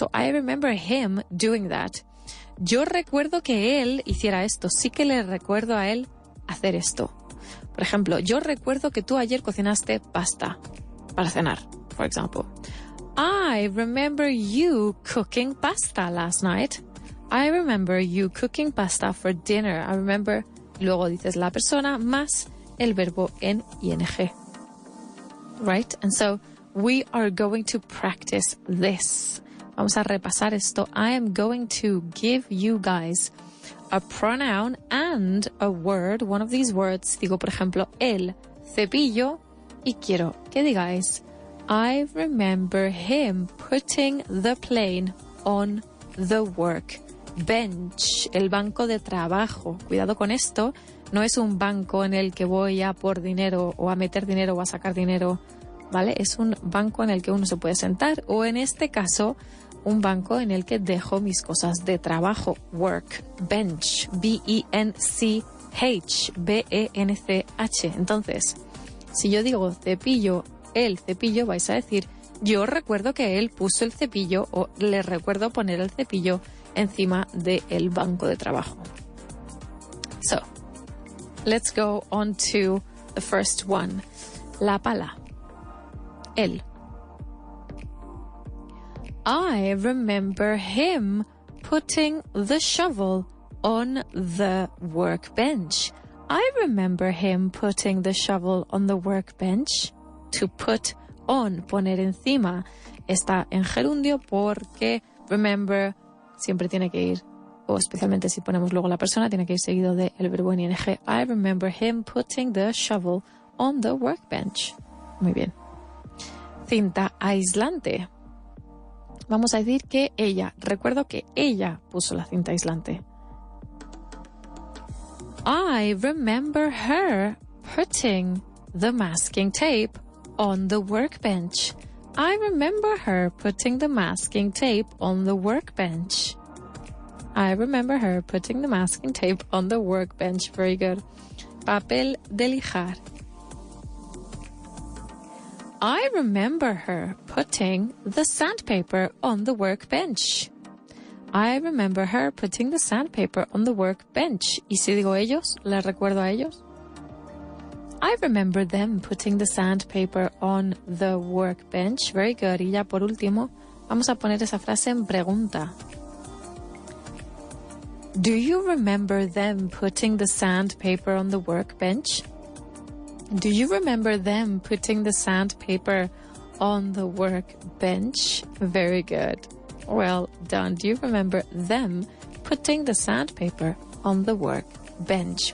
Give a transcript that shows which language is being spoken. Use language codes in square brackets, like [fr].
[en] So I remember him doing that. [es] Yo recuerdo que él hiciera esto. Sí que le recuerdo a él hacer esto. Por ejemplo, yo recuerdo que tú ayer cocinaste pasta para cenar, [en] for example. I remember you cooking pasta last night. I remember you cooking pasta for dinner. I remember, [es] luego dices la persona más el verbo en ing. [en] Right? And so we are going to practice this. [es] Vamos a repasar esto. [en] I am going to give you guys a pronoun and a word, one of these words. [es] Digo, por ejemplo, el cepillo. Y quiero que digáis, [en] I remember him putting the plane on the workbench. [es] El banco de trabajo. Cuidado con esto. No es un banco en el que voy a por dinero o a meter dinero o a sacar dinero, ¿vale? Es un banco en el que uno se puede sentar, o en este caso, un banco en el que dejo mis cosas de trabajo. [en] Workbench. B-E-N-C-H. [es] B-E-N-C-H. Entonces, si yo digo cepillo, el cepillo, vais a decir, yo recuerdo que él puso el cepillo, o le recuerdo poner el cepillo encima del banco de trabajo. [en] So, let's go on to the first one. [es] La pala. Él. [en] I remember him putting the shovel on the workbench. I remember him putting the shovel on the workbench. To put on, [es] poner encima, está en gerundio porque remember siempre tiene que ir, o especialmente si ponemos luego la persona, tiene que ir seguido del verbo en ing. [en] I remember him putting the shovel on the workbench. [es] Muy bien. Cinta aislante. Vamos a decir que ella. Recuerdo que ella puso la cinta aislante. [en] I remember her putting the masking tape on the workbench. I remember her putting the masking tape on the workbench. I remember her putting the masking tape on the workbench. Very good. [es] Papel de lijar. [en] I remember her putting the sandpaper on the workbench. I remember her putting the sandpaper on the workbench. [es] ¿Y si digo ellos? ¿Les recuerdo a ellos? [en] I remember them putting the sandpaper on the workbench. Very good. [es] Y ya por último, vamos a poner esa frase en pregunta. [en] Do you remember them putting the sandpaper on the workbench? Do you remember them putting the sandpaper on the workbench? Very good. Well done. Do you remember them putting the sandpaper on the workbench?